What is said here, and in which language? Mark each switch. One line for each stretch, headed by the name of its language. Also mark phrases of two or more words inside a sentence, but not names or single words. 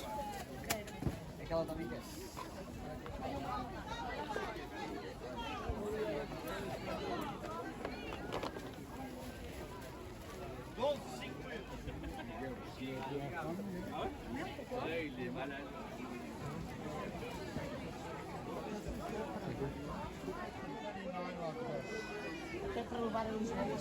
Portuguese: É que ela também quer.
French: Il est malade.
Portuguese: Até para levar a Lisboa.